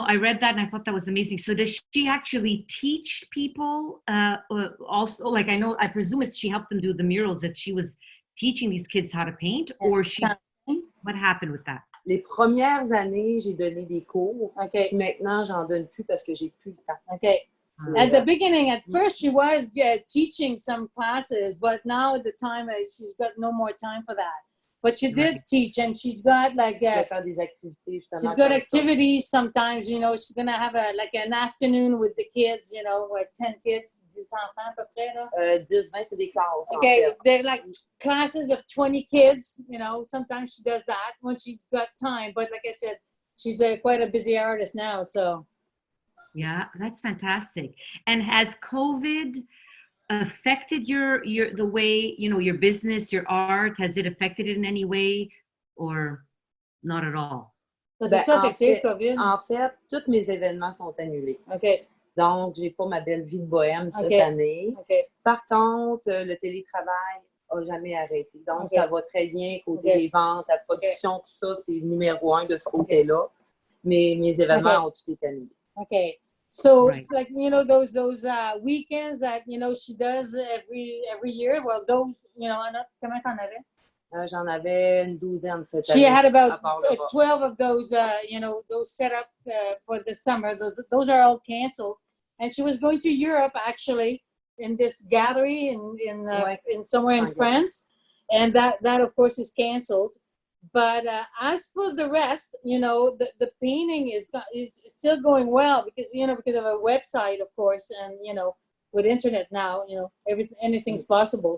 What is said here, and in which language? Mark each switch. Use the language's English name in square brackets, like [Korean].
[English] I read that and I thought that was amazing. So does she actually teach people also? Like I presume she helped them do the murals, that she was teaching these kids how to paint, or what happened with that? [French] Les premières années, j'ai donné des cours. Maintenant, j'en donne plus parce que j'ai plus le temps. [English] At the beginning, at first, she was teaching some classes, but now at the time, she's got no more time for that. But she did teach, and she's got she's got activities sometimes. She's gonna have an afternoon with the kids. 10 kids, [French] 10 enfants à peu près là. 10-20, c'est des classes. [English] They're like classes of 20 kids. Sometimes she does that when she's got time. But like I said, she's quite a busy artist now, so. Yeah, that's fantastic. And has COVID affected the way, your business, your art? Has it affected it in any way or not at all? [French] En fait, tous mes événements sont annulés. Donc, j'ai pas ma belle vie de bohème cette année. Par contre, le télétravail n'a jamais arrêté. Donc, ça va très bien côté des ventes, la production, tout ça, c'est numéro 1 de ce côté-là. Mais mes événements ont tout été annulés. [English] So it's like those weekends that she does every year. Well, those [French] comment t'en avais? J'en avais une douzaine cette année. [English] She had about 12 of those those set up for the summer. Those are all canceled, and she was going to Europe actually in this gallery in somewhere in France, and that of course is canceled. But as for the rest, the painting is still going well because of a website, of course, and with internet now, anything's possible.